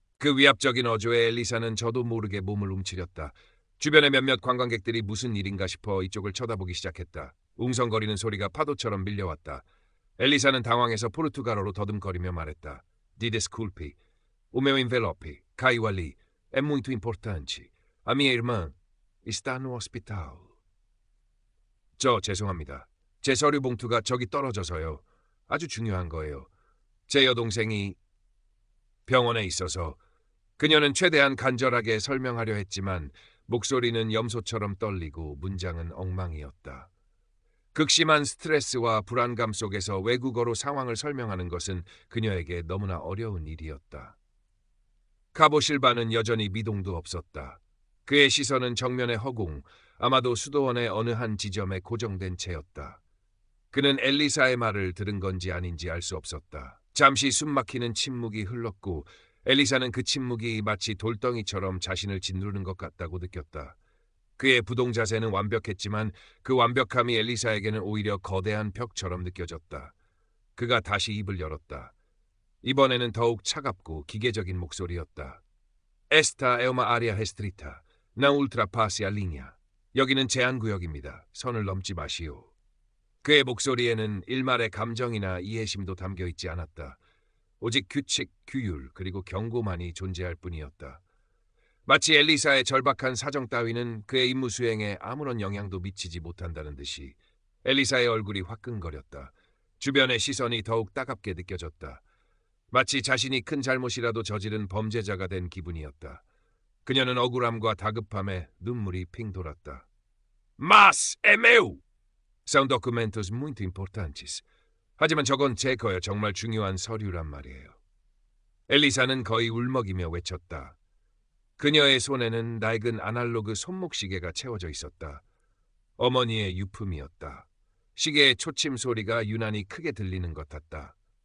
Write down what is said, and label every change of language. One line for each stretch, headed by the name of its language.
Korean: 그 위압적인 어조에 엘리사는 저도 모르게 몸을 움츠렸다. 주변의 몇몇 관광객들이 무슨 일인가 싶어 이쪽을 쳐다보기 시작했다. 웅성거리는 소리가 파도처럼 밀려왔다. 엘리사는 당황해서 포르투갈어로 더듬거리며 말했다. 디데스쿨피.
Portuguese: O meu envelope caiu ali. É muito importante. A minha irmã está no hospital.
Korean: 저 죄송합니다. 제 서류 봉투가 저기 떨어져서요. 아주 중요한 거예요. 제 여동생이 병원에 있어서. 그녀는 최대한 간절하게 설명하려 했지만 목소리는 염소처럼 떨리고 문장은 엉망이었다. 극심한 스트레스와 불안감 속에서 외국어로 상황을 설명하는 것은 그녀에게 너무나 어려운 일이었다. 카보 실바는 여전히 미동도 없었다. 그의 시선은 정면의 허공, 아마도 수도원의 어느 한 지점에 고정된 채였다. 그는 엘리사의 말을 들은 건지 아닌지 알 수 없었다. 잠시 숨막히는 침묵이 흘렀고 엘리사는 그 침묵이 마치 돌덩이처럼 자신을 짓누르는 것 같다고 느꼈다. 그의 부동 자세는 완벽했지만 그 완벽함이 엘리사에게는 오히려 거대한 벽처럼 느껴졌다. 그가 다시 입을 열었다. 이번에는 더욱 차갑고 기계적인 목소리였다.
Portuguese: Esta é uma área restrita. Não ultrapasse a linha.
Korean: 여기는 제한구역입니다. 선을 넘지 마시오. 그의 목소리에는 일말의 감정이나 이해심도 담겨있지 않았다. 오직 규칙, 규율, 그리고 경고만이 존재할 뿐이었다. 마치 엘리사의 절박한 사정 따위는 그의 임무 수행에 아무런 영향도 미치지 못한다는 듯이 엘리사의 얼굴이 화끈거렸다. 주변의 시선이 더욱 따갑게 느껴졌다. 마치 자신이 큰 잘못이라도 저지른 범죄자가 된 기분이었다. 그녀는 억울함과 다급함에 눈물이 핑 돌았다.
Portuguese: Mas é meu! São documentos muito importantes.
Korean: 하지만 저건 제 거요. 정말 중요한 서류란 말이에요. 엘리사는 거의 울먹이며 외쳤다. 그녀의 손에는 낡은 아날로그 손목시계가 채워져 있었다. 어머니의 유품이었다. 시계의 초침 소리가 유난히 크게 들리는 것 같다.